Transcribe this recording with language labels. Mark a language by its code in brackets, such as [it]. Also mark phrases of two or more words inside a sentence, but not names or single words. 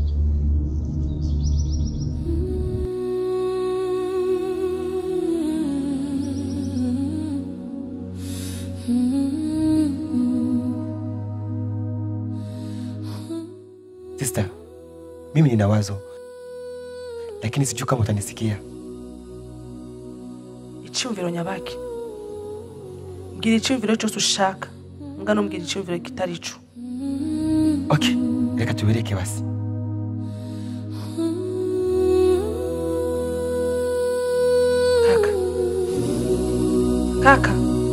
[sw] Sister, mimi nina wazo, lakini sijui kama utanisikia. [rn] Icyumviro nyabaki. Mbwira icyumviro cyose ushaka. Ngano mbwira icyumviro kitari cyo. Okay, reka tubereke basi. Kaka. Kaka.